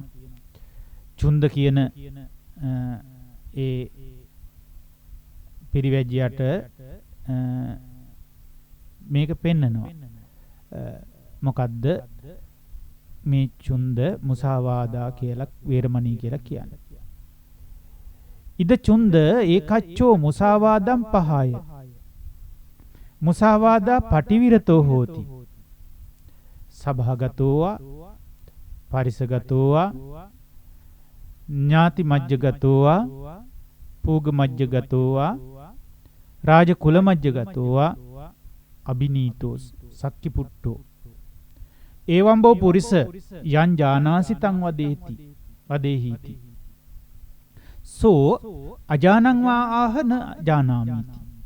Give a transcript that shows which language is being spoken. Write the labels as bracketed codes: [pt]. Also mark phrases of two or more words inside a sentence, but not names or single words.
[si] චුන්ද කියන ඒ පිරිවැජ්ජයට මේක පෙන්නනවා. මොකද්ද මේ චුන්ද මුසාවාදා කියලා වේරමණී කියලා කියන්නේ. [pi] ඉද චුන්ද ඒකච්චෝ මුසාවාදම් පහය. මුසාවාදා පටිවිරතෝ හෝති. සභාගතෝවා පරිසගතෝවා ඥාති මජ්ජගතෝවා පූග මජ්ජගතෝවා රාජ කුල මජ්ජගතෝවා අබිනීතෝ සක්කි පුට්ටෝ එවම්බෝ පුරිස යං ජානාසි තං වදේති වදේහිති සෝ අජානං වා ආහ න ජානාමිති